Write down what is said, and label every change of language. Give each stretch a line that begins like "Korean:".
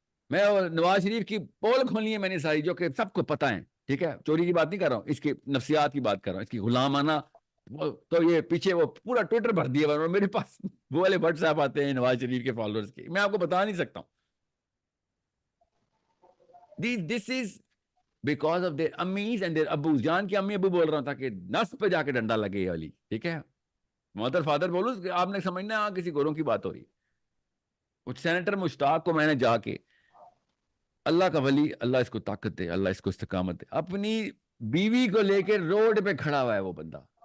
Urdu: میں نواز شریف کی پول کھولنی ہے میں نے ساری, جو کہ سب کو پتہ ہے. ٹھیک ہے, چوری کی بات نہیں کر رہا ہوں, اس کی نفسیات کی بات کر رہا ہوں, اس کی غلامانہ. تو یہ پیچھے وہ پورا ٹویٹر بھر دیا, اور میرے پاس وہ والے واٹس ایپ آتے ہیں نواز شریف کے فالوورز کے, میں آپ کو بتا نہیں سکتا ہوں.
English: This is because of their ammis and their abus.
Urdu: جان کی امی ابو بول رہا تھا کہ نس پہ جا کے ڈنڈا لگے والی. ٹھیک ہے, مدر فادر بولو, آپ نے سمجھنا کسی گوروں کی بات ہو رہی. کچھ سینیٹر مشتاق کو میں نے جا کے, اللہ کا ولی, اللہ اس کو طاقت دے, اللہ اس کو استقامت دے, اپنی بیوی کو لے کے روڈ پہ کھڑا ہوا ہے وہ بندہ.